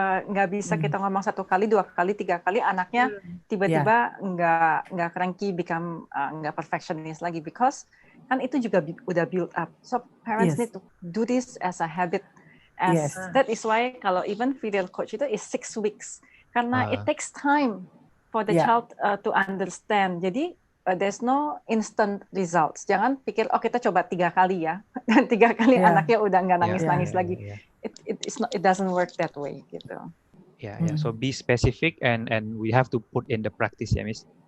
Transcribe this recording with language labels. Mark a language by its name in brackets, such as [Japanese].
[Indonesian] Nggak bisa kita ngomong 1 kali, 2 kali, 3 kali anaknya tiba-tiba nggak cranky, become nggak perfectionist lagi, [English] because [Indonesian] kan itu juga udah build up. [English] So parents need to do this as a habit. That is why kalau even filial coach itu is 6 weeks, [Indonesian] karena [English] it takes time for the child to understand. [Indonesian] Jadi [English] there's no instant results. [Indonesian] Jangan pikir kita coba 3 kali ya, dan 3 kali anaknya udah nggak nangis lagi. [English] It doesn't work that way gitu. So be specific and we have to put in the practice ya, Miss.